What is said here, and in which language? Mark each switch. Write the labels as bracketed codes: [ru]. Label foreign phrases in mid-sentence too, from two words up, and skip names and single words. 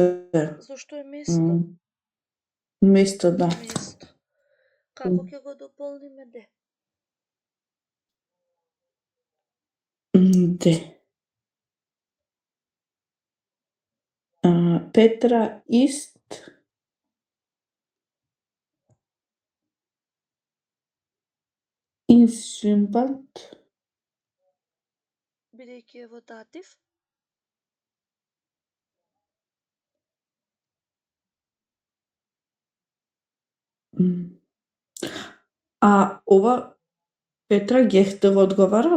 [mk] Зошто е место? Место, да. Место. Како ќе го дополниме де? Де. [de] Петра ist ins Schwimmbad. [mk] Бидејќи е во датив. Ова Петра гехте го одговарам?